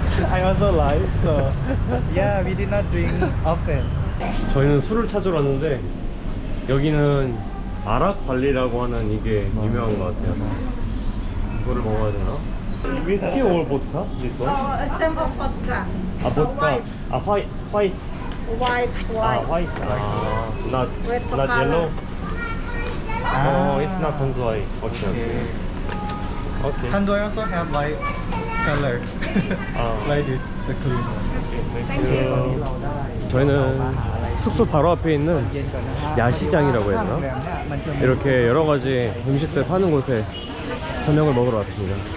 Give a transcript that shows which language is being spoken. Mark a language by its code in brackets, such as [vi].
[en] I also like, so yeah, we did not drink often. [ko] 저희는 술을 찾으러 왔는데 여기는 아락 발리라고 하는 이게 유명한 것 같아요. 이거를 먹어야 되나? [en] Whiskey or vodka? This one? A simple vodka. vodka. White. White. White. White. White. Not Red not color. yellow. Ah. Oh, it's not tanduay. Okay. Okay. Tandoori also have white color. Like this, the clean one. Thank you. [ko] 저희는 숙소 바로 앞에 있는 야시장이라고 해야 되나? 이렇게 여러 가지 음식들 파는 곳에 저녁을 먹으러 왔습니다.